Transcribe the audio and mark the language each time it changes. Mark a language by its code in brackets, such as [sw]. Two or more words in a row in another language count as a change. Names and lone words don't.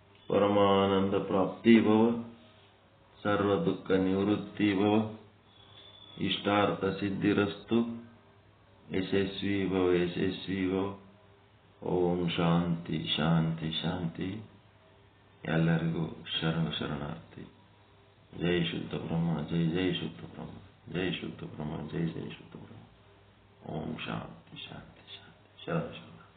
[sa] परमानंद प्राप्ति भव, सर्व दुःख निवृत्ति भव, इष्टार्थ सिद्धिरस्तु, यशस्वी भव यशस्वी भव. ಓಂ ಶಾಂತಿ ಶಾಂತಿ ಶಾಂತಿ. [kn] ಎಲ್ಲರಿಗೂ ಶರಣಾರ್ಥಿ. [sa] ಜೈ ಶುದ್ಧ ಬ್ರಹ್ಮ, ಜೈ ಜೈ ಶುದ್ಧ ಬ್ರಹ್ಮ, ಜೈ ಶುದ್ಧ ಬ್ರಹ್ಮ, ಜೈ ಜೈ ಶುದ್ಧ ಬ್ರಹ್ಮ. ಓಂ ಶಾಂತಿ ಶಾಂತಿ ಶಾಂತಿ. ಶರಣ.